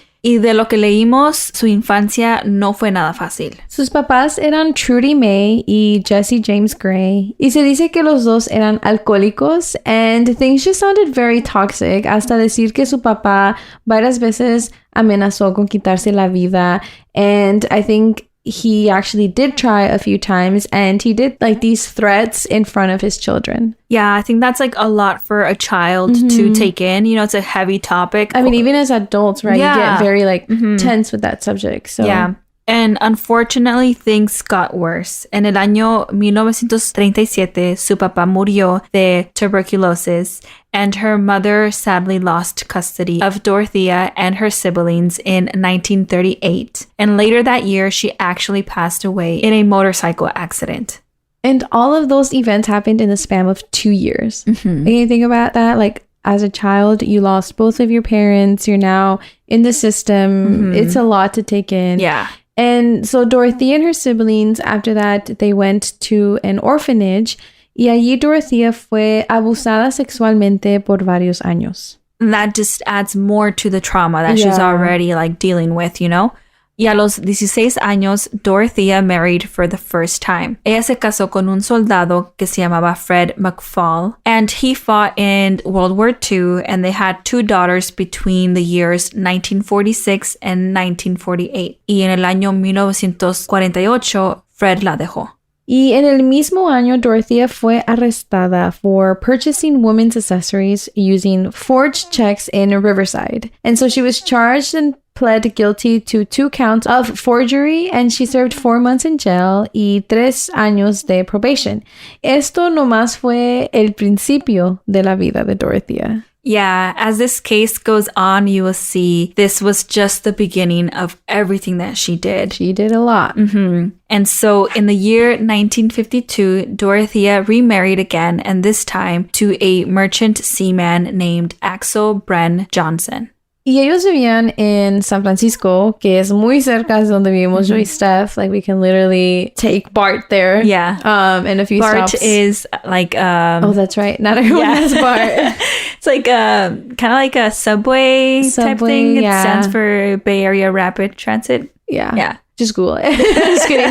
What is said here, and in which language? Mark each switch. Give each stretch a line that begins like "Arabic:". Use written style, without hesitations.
Spanish: Y de lo que leímos, su infancia no fue nada fácil. Sus papás eran Trudy May y Jesse James Gray. Y se dice que los dos eran alcohólicos
English: and things just sounded very toxic,
Spanish: hasta decir que su papá varias veces amenazó con quitarse la vida.
English: And I think he actually did try a few times, and he did like these threats in front of his children. Yeah, I think that's like a lot for a child to take in. You know, it's a heavy topic. I mean, even as adults, right? Yeah. You get very like tense with that subject. So yeah. And unfortunately, things got worse.
Spanish: En el año 1937, su papá murió de tuberculosis,
English: and her mother sadly lost custody of Dorothea and her siblings in 1938. And later that year, she actually passed away in a motorcycle accident. And all of those events happened in the span of 2 years. And you think about that, like as a child, you lost both of your parents. You're now in the system. It's a lot to take in. Yeah. And so Dorothea and her siblings, after that, they went to an orphanage.
Spanish: Y allí Dorothea fue abusada sexualmente por varios años.
English: That just adds more to the trauma that she's already like dealing with, you know?
Spanish: Y a los 16 años,
English: Dorothea married for the first time.
Spanish: Ella se casó con un soldado que se llamaba Fred McFall,
English: and he fought in World War II, and they had 2 daughters between the years 1946 and 1948.
Spanish: Y en el año 1948, Fred la dejó. Y en el mismo año,
English: Dorothea
Spanish: fue arrestada
English: for purchasing women's accessories using forged checks in Riverside. And so she was charged and pled guilty to 2 counts of forgery, and she served 4 months in jail
Spanish: y 3 años de
English: probation.
Spanish: Esto nomás fue el principio de la vida de Dorothea.
English: Yeah, as this case goes on, you will see this was just the beginning of everything that she did. She did a lot. And so in the year 1952, Dorothea remarried again, and this time to a merchant seaman named Axel Bren Johnson.
Spanish: Y ellos vivían en San Francisco, que es muy cerca de donde vivimos yo y Steph.
English: Like, we can literally take BART there. Yeah. And a few BART stops. is like... oh, that's right. Not everyone has BART. It's like kind of like a subway type thing. It stands for Bay Area Rapid Transit. Yeah. Just Google it. Just kidding.